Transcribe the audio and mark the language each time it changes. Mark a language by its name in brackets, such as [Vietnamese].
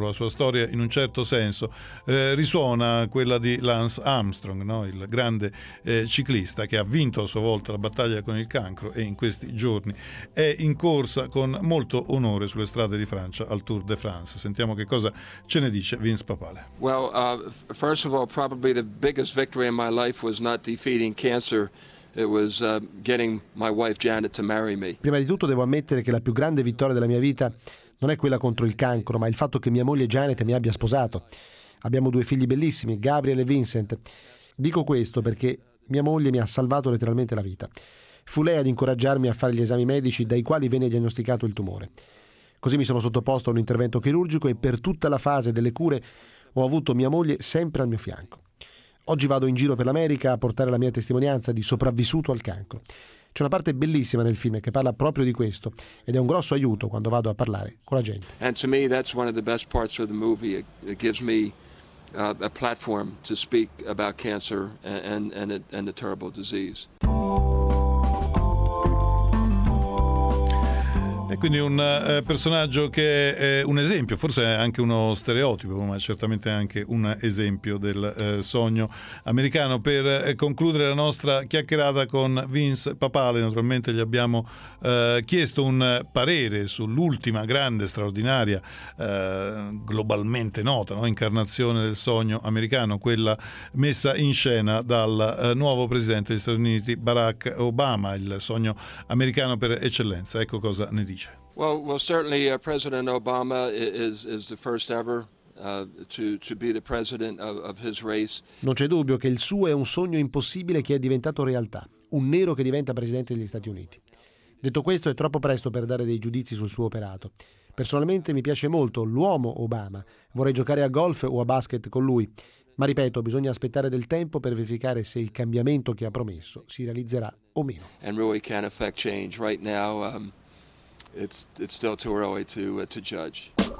[Italian] La sua storia in un certo senso risuona quella di Lance Armstrong, no? Il grande ciclista che ha vinto a sua volta la battaglia con il cancro e in questi giorni è in corsa con molto onore sulle strade di Francia al Tour de France. Sentiamo che cosa ce ne dice Vince Papale. [English] Well, first of all, probably the biggest victory in my life was not defeating cancer. It was getting my wife Janet to marry me. [Italian] Prima di tutto devo ammettere che la più grande vittoria della mia vita non è quella contro il cancro, ma il fatto che mia moglie Janet mi abbia sposato. Abbiamo due figli bellissimi, Gabriel e Vincent. Dico questo perché mia moglie mi ha salvato letteralmente la vita. Fu lei ad incoraggiarmi a fare gli esami medici dai quali venne diagnosticato il tumore. Così mi sono sottoposto a un intervento chirurgico e per tutta la fase delle cure ho avuto mia moglie sempre al mio fianco. Oggi vado in giro per l'America a portare la mia testimonianza di sopravvissuto al cancro. C'è una parte bellissima nel film che parla proprio di questo ed è un grosso aiuto quando vado a parlare con la gente. [English] And to me that's one of the best parts of the movie. It gives me a platform to speak about cancer and the terrible disease. [Italian] E quindi un personaggio che è un esempio, forse è anche uno stereotipo, ma certamente anche un esempio del sogno americano. Per concludere la nostra chiacchierata con Vince Papale, naturalmente gli abbiamo chiesto un parere sull'ultima grande, straordinaria, globalmente nota, no? Incarnazione del sogno americano, quella messa in scena dal nuovo presidente degli Stati Uniti, Barack Obama, il sogno americano per eccellenza. Ecco cosa ne dice. [English] Well, certainly President Obama is the first ever to be the president of his race. [Italian] Non c'è dubbio che il suo è un sogno impossibile che è diventato realtà, un nero che diventa presidente degli Stati Uniti. Detto questo, è troppo presto per dare dei giudizi sul suo operato. Personalmente mi piace molto l'uomo Obama, vorrei giocare a golf o a basket con lui, ma ripeto, bisogna aspettare del tempo per verificare se il cambiamento che ha promesso si realizzerà o meno. [English] And really can't affect change right now. It's still too early to judge.